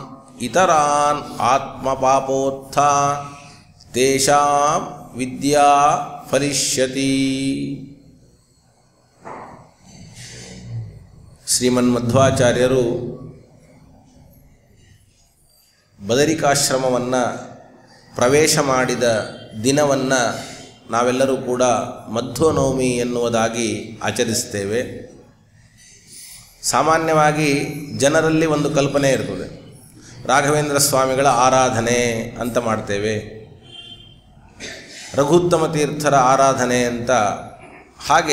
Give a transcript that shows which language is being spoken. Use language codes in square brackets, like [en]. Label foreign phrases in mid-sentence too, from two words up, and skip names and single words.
[sa] ಇತರಾನ್ ಆತ್ಮಪಾಪೋತ್ಥಾನ್ ತೇಷಾಂ ವಿದ್ಯಾ ಫಲಿಷ್ಯತಿ. [kn] ಶ್ರೀಮನ್ಮಧ್ವಾಚಾರ್ಯರು ಬದರಿಕಾಶ್ರಮವನ್ನು ಪ್ರವೇಶ ಮಾಡಿದ ದಿನವನ್ನು ನಾವೆಲ್ಲರೂ ಕೂಡ ಮಧ್ವನವಮಿ ಎನ್ನುವುದಾಗಿ ಆಚರಿಸ್ತೇವೆ. ಸಾಮಾನ್ಯವಾಗಿ ಜನರಲ್ಲಿ ಒಂದು ಕಲ್ಪನೆ ಇರ್ತದೆ, ರಾಘವೇಂದ್ರ ಸ್ವಾಮಿಗಳ ಆರಾಧನೆ ಅಂತ ಮಾಡ್ತೇವೆ, ರಘುತ್ತಮ ತೀರ್ಥರ ಆರಾಧನೆ ಅಂತ.